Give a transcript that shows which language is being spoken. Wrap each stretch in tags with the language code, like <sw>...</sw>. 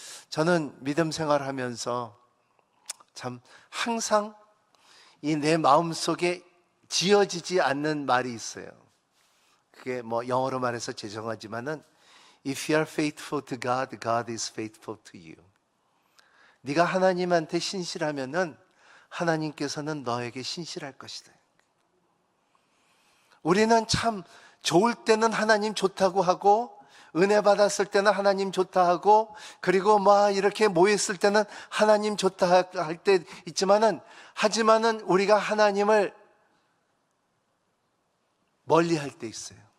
<ko>저는 믿음 생활하면서 참 항상 이 내 마음속에 지어지지 않는 말이 있어요. 그게 뭐 영어로 말해서 죄송하지만은</ko> <en>If you are faithful to God, God is faithful to you.</en> <ko>네가 하나님한테 신실하면은 하나님께서는 너에게 신실할 것이다. 우리는 참 좋을 때는 하나님 좋다고 하고, 은혜 받았을 때는 하나님 좋다 하고, 그리고 막 이렇게 모였을 때는 하나님 좋다 할 때 있지만은, 하지만은 우리가 하나님을 멀리 할 때 있어요.</ko>